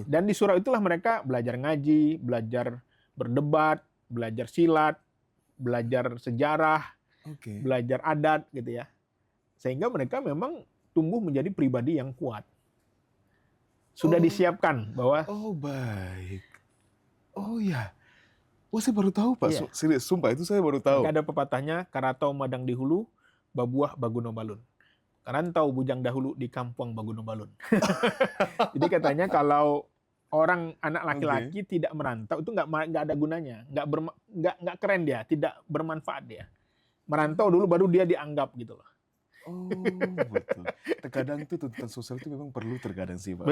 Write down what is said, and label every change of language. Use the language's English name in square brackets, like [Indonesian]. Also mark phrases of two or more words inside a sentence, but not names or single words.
[Indonesian] Dan di surau itulah mereka belajar ngaji, belajar berdebat, belajar silat, belajar sejarah, belajar adat gitu ya. Sehingga mereka memang tumbuh menjadi pribadi yang kuat. Sudah disiapkan bahwa... Oh baik. Oh ya. Oh saya baru tahu Pak. Iya. Serius, sumpah itu saya baru tahu. [Minangkabau] Ada pepatahnya, karantau madang di hulu, babuah baguno balun. Karantau bujang dahulu di kampung baguno balun. [Indonesian] Jadi katanya kalau anak laki-laki tidak merantau itu nggak ada gunanya, nggak keren dia, tidak bermanfaat dia. Merantau dulu baru dia dianggap gitu loh. Oh betul. Terkadang itu tuntutan sosial itu memang perlu terkadang sih Pak.